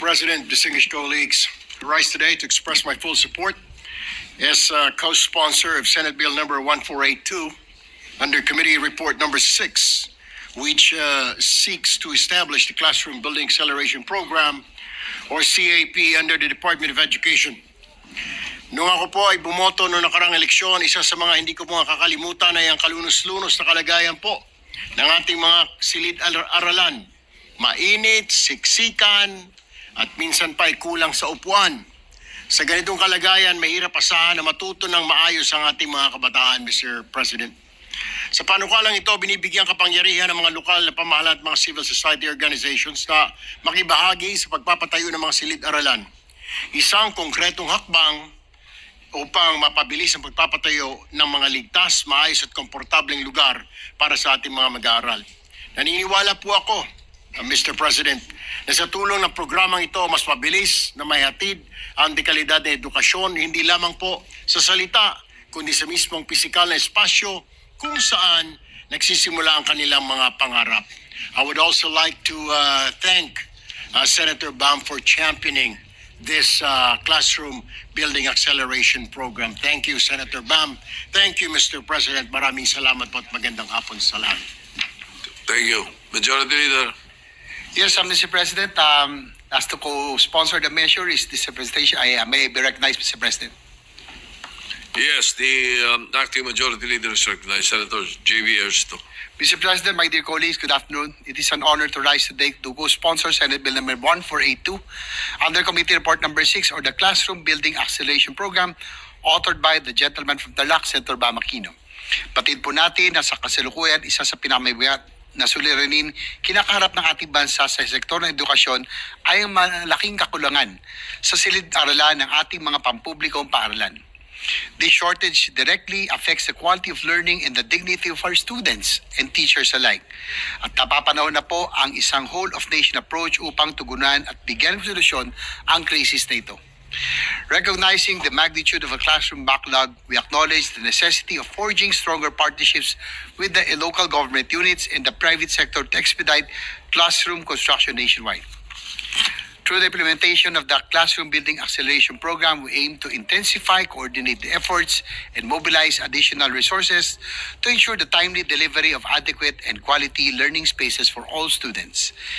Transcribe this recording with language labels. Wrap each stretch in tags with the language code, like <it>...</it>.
<en>President, distinguished colleagues, I rise today to express my full support as co-sponsor of Senate Bill number 1482 under Committee Report number 6, which seeks to establish the Classroom Building Acceleration Program or CAP under the Department of Education.</en> <tl>Nung ako po ay bumoto noong nakarang eleksyon, isa sa mga hindi ko po makakalimutan ay ang kalunos-lunos na kalagayan po ng ating mga silid-aralan. Mainit, siksikan, at minsan pa ay kulang sa upuan. Sa ganitong kalagayan, mahirap asahan na matuto ng maayos ang ating mga kabataan, Mr. President. Sa panukalang ito, binibigyan kapangyarihan ng mga lokal na pamahalaan at mga civil society organizations na makibahagi sa pagpapatayo ng mga silid-aralan. Isang konkretong hakbang upang mapabilis ang pagpapatayo ng mga ligtas, maayos at komportableng lugar para sa ating mga mag-aaral. Naniniwala po ako, Mr. President, na sa tulong ng programang ito, mas mabilis na maihatid ang dekalidad na edukasyon, hindi lamang po sa salita, kundi sa mismong pisikal na espasyo kung saan nagsisimula ang kanilang mga pangarap.</tl> <en>I would also like to thank Senator Bam for championing this classroom building acceleration program. Thank you, Senator Bam. Thank you, Mr. President.</en> <tl>Maraming salamat po at magandang hapon sa lahat.</tl> <en>Thank you. Majority Leader. Yes, Mr. President, as to co-sponsor the measure is this presentation. May I be recognized, Mr. President? Yes, the acting Majority Leader is recognized. Senator J.B. Ersto. Mr. President, my dear colleagues, good afternoon. It is an honor to rise today to co-sponsor Senate Bill number 1482 under Committee Report number 6 or the Classroom Building Acceleration Program authored by the gentleman from Tarlac, Senator Bam Aquino.</en> <tl>Batid po natin na sa kasalukuyan, isa sa pinamabigat na suliranin kinakaharap ng ating bansa sa sektor ng edukasyon ay ang malaking kakulangan sa silid-aralan ng ating mga pampublikong paaralan.</tl> <en>This shortage directly affects the quality of learning and the dignity of our students and teachers alike.</en> <tl>At napapanahon na po ang isang whole-of-nation approach upang tugunan at bigyan ng solusyon ang krisis na ito.</tl> <en>Recognizing the magnitude of a classroom backlog, we acknowledge the necessity of forging stronger partnerships with the local government units and the private sector to expedite classroom construction nationwide. Through the implementation of the Classroom Building Acceleration Program, we aim to intensify, coordinate the efforts, and mobilize additional resources to ensure the timely delivery of adequate and quality learning spaces for all students.</en>